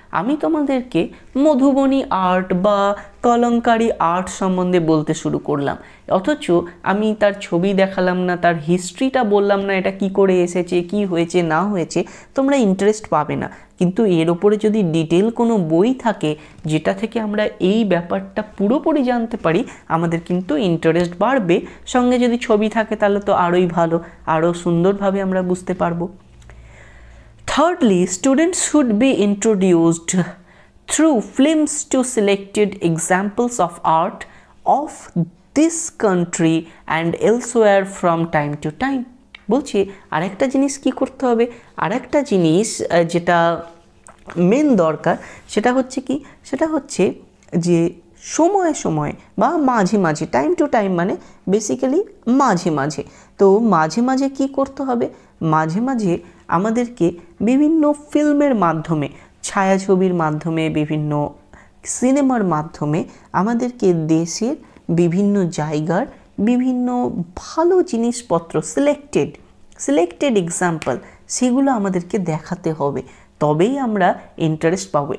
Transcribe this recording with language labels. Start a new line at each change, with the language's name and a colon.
Bangla: আমি তোমাদেরকে মধুবনী আর্ট বা কলঙ্কারি আর্ট সম্বন্ধে বলতে শুরু করলাম, অথচ আমি তার ছবি দেখালাম না, তার হিস্ট্রিটা বললাম না, এটা কি করে এসেছে, কি হয়েছে না হয়েছে, তোমরা ইন্টারেস্ট পাবে না। কিন্তু এর ওপরে যদি ডিটেল কোনো বই থাকে যেটা থেকে আমরা এই ব্যাপারটা পুরোপুরি জানতে পারি, আমাদের কিন্তু ইন্টারেস্ট বাড়বে। সঙ্গে যদি ছবি থাকে তাহলে তো আরোই ভালো, আরও সুন্দরভাবে আমরা বুঝতে পারবো।
English: Thirdly, students should be introduced through films to selected examples of art of this country and elsewhere from time to time.
Bangla: বলছি আরেকটা জিনিস কি করতে হবে, আরেকটা জিনিস যেটা মেন দরকার সেটা হচ্ছে কি, সেটা হচ্ছে যে সময়ে সময়ে বা মাঝে মাঝে,
English: time to time
Bangla: মানে বেসিক্যালি মাঝে মাঝে। তো মাঝে মাঝে কি করতে হবে? মাঝে মাঝে আমাদেরকে বিভিন্ন ফিল্মের মাধ্যমে, ছায়াছবির মাধ্যমে, বিভিন্ন সিনেমার মাধ্যমে আমাদেরকে দেশের বিভিন্ন জায়গার বিভিন্ন ভালো জিনিসপত্র, সিলেক্টেড এক্সাম্পল, সেগুলো আমাদেরকে দেখাতে হবে, তবেই আমরা ইন্টারেস্ট পাবো।